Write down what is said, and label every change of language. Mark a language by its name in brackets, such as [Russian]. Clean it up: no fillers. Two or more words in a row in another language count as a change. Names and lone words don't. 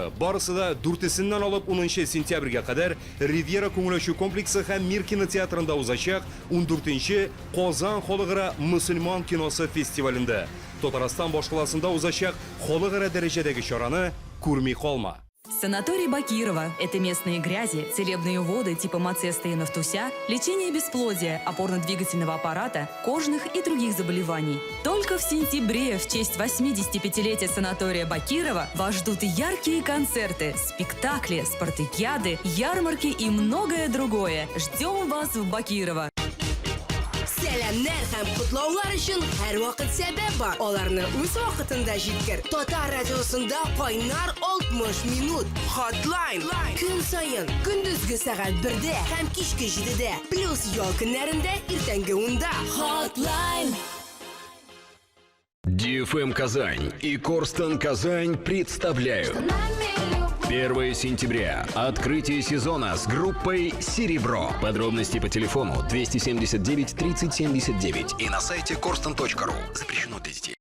[Tatar] Барысы да 4-сеннән алып 10 сентябрьгә кадәр Ривьера күңеләчү комплексы һәм Мир кинотеатрында узачак 14-нче Казан халыкара мөселман киносы фестивалендә. Татарстан башкаласында узачак халыкара дәрәҗәдәге чараны күрми калма. [Russian] Санаторий Бакирова – это местные грязи, целебные воды типа Мацеста и Нафтуся, лечение бесплодия, опорно-двигательного аппарата, кожных и других заболеваний. Только в сентябре в честь 85-летия санатория Бакирова вас ждут яркие концерты, спектакли, спартакиады, ярмарки и многое другое. Ждем вас в Бакирово. [Tatar] Сәламнәр һәм кутлаулар өчен һәр вакыт сәбәп бар. Аларны үз вакытында җиткер. Татар радиосында кайнар 60 минут. Hotline. Көн саен, көндезге сәгать 1-дә һәм кичке 7-дә. Плюс ял көннәрендә иртәнге 10-да. Hotline. [Russian] DFM Казань и Корстон Казань представляют 1 сентября. Открытие сезона с группой «Серебро». Подробности по телефону 279 30 79 и на сайте korsten.ru. Запрещено для детей.